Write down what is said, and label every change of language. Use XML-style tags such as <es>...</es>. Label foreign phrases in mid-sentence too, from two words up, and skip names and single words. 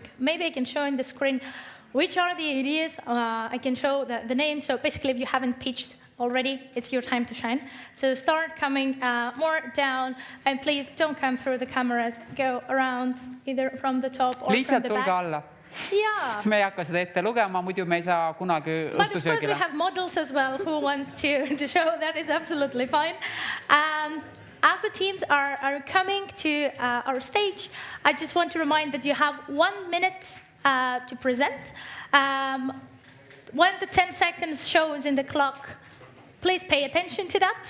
<en>Maybe I can show on the screen which are the ideas. I can show the names. So basically, if you haven't pitched already, it's your time to shine. So start coming more down, and please don't come through the cameras. Go around either from the top or from the back.</en> <et>Tulge alla.</et> <en>Yeah.</en> <et>Me ei hakka seda ette lugema, muidu me ei saa kunagi õhtusöögile.</et> <en>But of course we have models as well who wants to show. That is absolutely fine. As the teams are coming to our stage, I just want to remind that you have 1 minute to present. When the 10 seconds shows in the clock, please pay attention to that.</en>